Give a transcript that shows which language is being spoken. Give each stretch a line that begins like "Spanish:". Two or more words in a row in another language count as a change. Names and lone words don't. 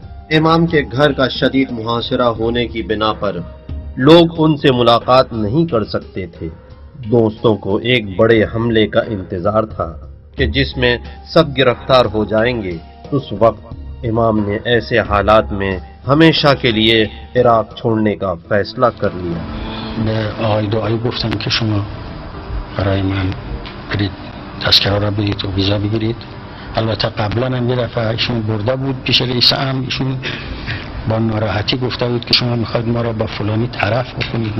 Urdu: امام کے گھر کا شدید محاصرہ ہونے کی بنا پر لوگ ان سے ملاقات نہیں کر سکتے تھے۔ دوستوں کو ایک بڑے حملے کا انتظار تھا کہ جس میں سب گرفتار ہو جائیں گے۔ اس وقت امام نے ایسے حالات میں ہمیشہ کے لیے عراق چھوڑنے کا فیصلہ کر لیا۔
Persian: به آقای دعایی گفتم که شما برای من برید تذکره را برید و ویزا بگیرید. البته قبلا هم یه دفعه ایشون برده بود پیش رئیس امر، ایشون با ناراحتی گفته بود که شما میخواید ما را با فلانی طرف بکنید.